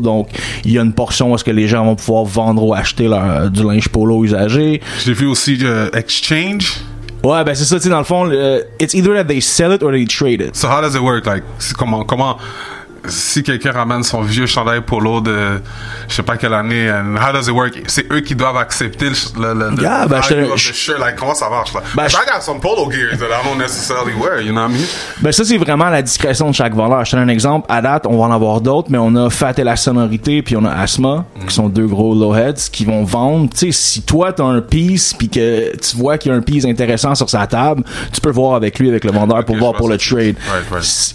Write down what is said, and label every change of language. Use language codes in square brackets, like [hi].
[fr] Donc il y a une portion où est-ce que les gens vont pouvoir vendre ou acheter du linge polo usagé. J'ai vu aussi Exchange. Ouais, ben c'est ça, tu sais, dans le fond, [en] it's either that they sell it or they trade it. So how does it work? [fr] Like, comment si quelqu'un ramène son vieux chandail polo de je sais pas quelle année, [en] how does it work? [fr] C'est eux qui doivent accepter le [en] value of the shirt. [fr] Like, comment ça marche là? [en] I got some polo gear that I don't necessarily wear, you know what I mean? [fr] Ben ça, c'est vraiment la discrétion de chaque vendeur. Je te donne un exemple. À date, on va en avoir d'autres, mais on a Fat et la Sonorité, puis on a Asthma, qui sont 2 gros lowheads, qui vont vendre. Tu sais, si toi t'as un piece, puis que tu vois qu'il y a un piece intéressant sur sa table, tu peux voir avec lui, avec le vendeur, pour voir pour le trade. Right.